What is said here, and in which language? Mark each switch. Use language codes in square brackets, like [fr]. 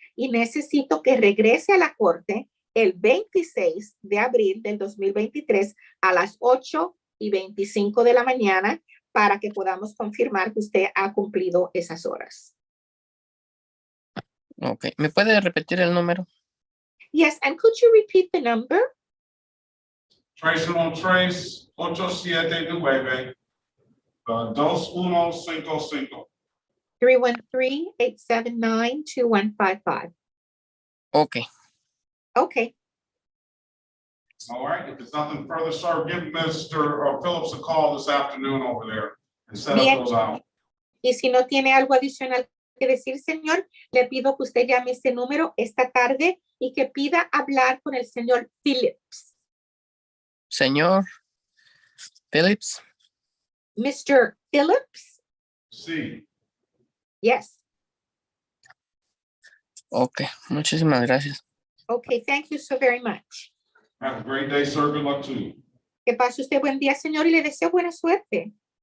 [es] Y necesito que regrese a la corte el 26 de abril del 2023 a las 8:25 de la mañana para que podamos confirmar que usted ha cumplido esas horas. Ok, ¿me puede repetir el número? [en] Yes, and could you repeat the number? Trace 819-2155. [es] 313-879-2155. Ok, [en] Okay. All right, if there's nothing further, sir, give Mr. Phillips a call this afternoon over there and set up [es] Bien. [en] those out. [es] Y si no tiene algo adicional que decir, señor, le pido que usted llame ese número esta tarde y que pida hablar con el señor Phillips. señor Phillips. [en] Mr. Phillips? [es] Sí. [en] Yes. [es] Ok, muchísimas gracias. [en] Okay, thank you so very much. Have a great day, sir. Good luck to you. [es] Que pase usted buen día, señor, y le deseo buena suerte.